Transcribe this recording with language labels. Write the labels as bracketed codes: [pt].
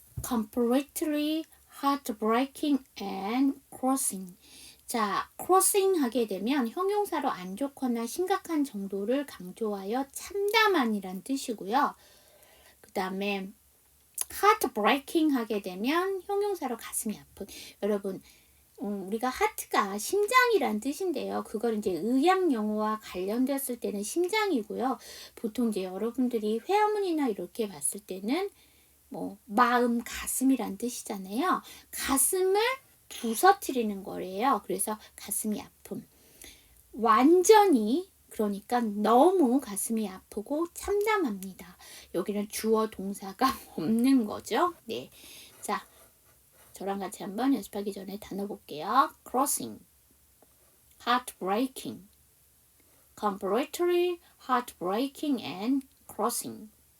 [en] completely heartbreaking and crossing. [ko] 자, crossing 하게 되면 형용사로 안 좋거나 심각한 정도를 강조하여 참담한이란 뜻이고요. 그 다음에 heartbreaking 하게 되면 형용사로 가슴이 아픈. 여러분, 우리가 heart가 심장이란 뜻인데요. 그걸 이제 의학 용어와 관련됐을 때는 심장이고요. 보통 이제 여러분들이 회화문이나 이렇게 봤을 때는 뭐 마음, 가슴이란 뜻이잖아요. 가슴을 부서뜨리는 거래요. 그래서 가슴이 아픔. 완전히 그러니까 너무 가슴이 아프고 참담합니다. 여기는 주어 동사가 없는 거죠. 네. 자, 저랑 같이 한번 연습하기 전에 단어 볼게요. [en] crossing, heartbreaking, completely heartbreaking and crossing.